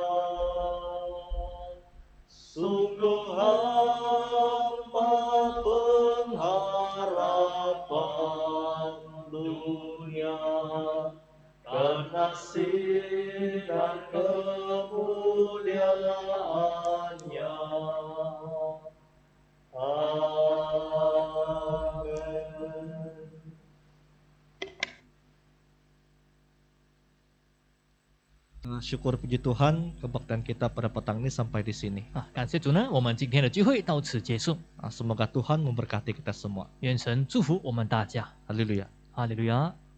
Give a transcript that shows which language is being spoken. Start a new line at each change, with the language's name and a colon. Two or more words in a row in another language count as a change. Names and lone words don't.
Indonesian: sungguh hampa pengharapan dunia, karena sinar kemuliaannya. Amin. Syukur puji Tuhan, kebaktian kita pada petang ini sampai di sini.
Chinese: 感谢主呢，我们今天的聚会到此结束，
Indonesian: Semoga Tuhan memberkati kita semua.
Chinese: 愿神祝福我们大家，
Indonesian: Haleluya.
Chinese: 哈利路亚。